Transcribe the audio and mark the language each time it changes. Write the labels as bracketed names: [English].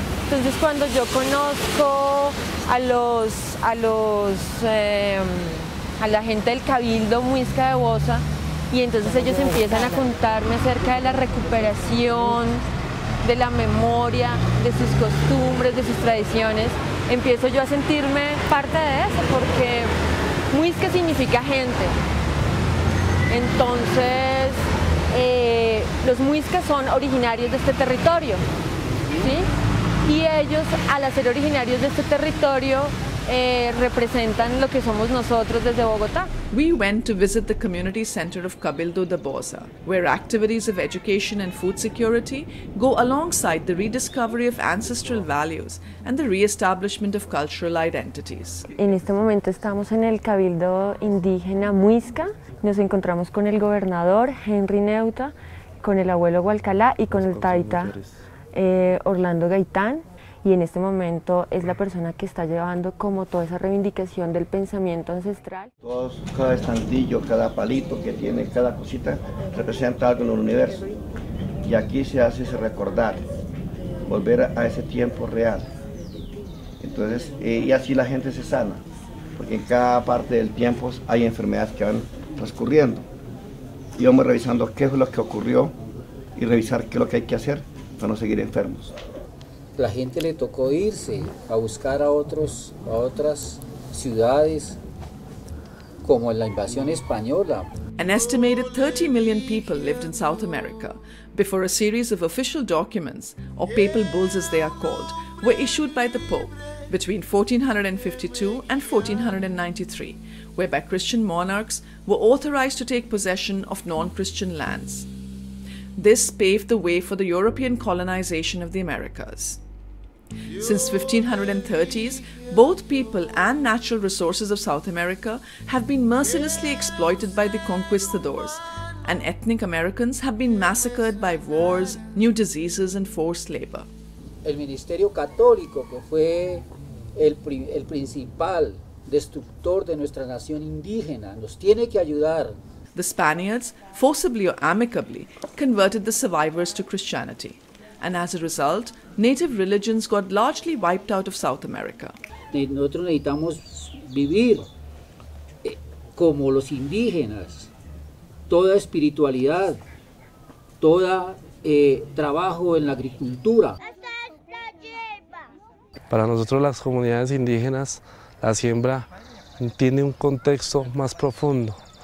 [Spanish] Entonces, cuando yo conozco a la gente del Cabildo Muisca de Bosa, y entonces ellos empiezan a contarme acerca de la recuperación, de la memoria, de sus costumbres, de sus tradiciones, empiezo yo a sentirme parte de eso, porque muisca significa gente. Entonces, los muiscas son originarios de este territorio, ¿sí? Y ellos, al ser originarios de este territorio, representan lo que somos nosotros desde Bogotá. [English] We went to visit the community center of Cabildo de Bosa, where activities of education and food security go alongside the rediscovery of ancestral values and the re-establishment of cultural identities. [Spanish] En este momento estamos en el Cabildo Indígena Muisca. Nos encontramos con el gobernador Henry Neuta, con el abuelo Hualcalá y con el taita Orlando Gaitán. Y en este momento es la persona que está llevando como toda esa reivindicación del pensamiento ancestral. Cada estantillo, cada palito que tiene, cada cosita representa algo en el universo. Y aquí se hace ese recordar, volver a ese tiempo real. Entonces, y así la gente se sana, porque en cada parte del tiempo hay enfermedades que van transcurriendo. Y vamos revisando qué es lo que ocurrió y revisar qué es lo que hay que hacer para no seguir enfermos. La gente le tocó irse a buscar a otras ciudades, como en la invasión española. [English] An estimated 30 million people lived in South America before a series of official documents, or papal bulls as they are called, were issued by the Pope between 1452 and 1493, whereby Christian monarchs were authorized to take possession of non-Christian lands. This paved the way for the European colonization of the Americas. Since 1530s, both people and natural resources of South America have been mercilessly exploited by the conquistadors, and ethnic Americans have been massacred by wars, new diseases, and forced labor. [Spanish] El ministerio católico, que fue el principal destructor de nuestra nación indígena, nos tiene que ayudar. [English] The Spaniards, forcibly or amicably, converted the survivors to Christianity, and as a result, native religions got largely wiped out of South America. [Spanish] Nosotros necesitamos vivir como los indígenas, toda espiritualidad, todo trabajo en la agricultura. Para nosotros las comunidades indígenas, la siembra tiene un contexto más profundo.